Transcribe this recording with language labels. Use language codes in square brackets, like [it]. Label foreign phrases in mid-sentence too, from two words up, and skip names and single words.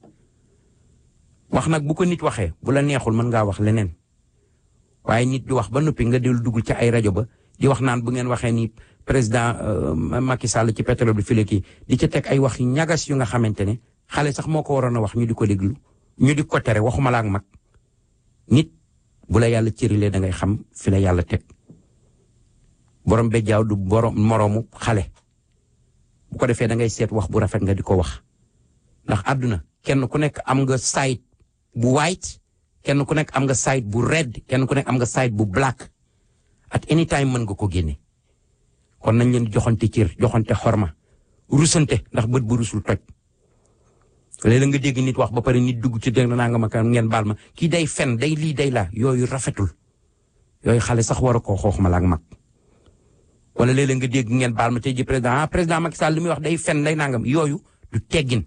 [wo] wax nag bu ko nit waxee bu la neexul mën ngaa wax leneen waaye nit di wax ba noppi nga dellu dugg ci ay rajo ba di wax naan bu ngeen waxee ni président Macky Sall ci pétrole bi file kii di ca teg ay wax yu ñagas yu nga xamante ne xale sax moo ko waroon a wax ñu di ko déglu ñu di ko tere waxuma la ak mag nit bu la yàlla cërilee da ngay xam fi la yàlla teg borom bejjaaw du borom moroomu xale bu ko defee da ngay seet wax bu rafet nga di ko wax ndax àdduna kenn ku nekk am nga side bu white kenn ku nekk am nga side bu red kenn ku nekk am nga side bu black [en] at any time [wo] mën nga ko génne kon nañ leen joxante cër joxante xorma rusante ndax bët bu rusul toj léeg-léeg nga dégg nit wax ba pare nit dugg ci dégg naa nga ma ngeen baal ma kii day fen day lii day laa yooyu rafetul yooyu xale sax war a koo xoox ma la ak mag wala léeg-léeg nga dégg ngeen baal ma tey ji président Macky Sall li muy wax day fen day nangam yooyu du teggin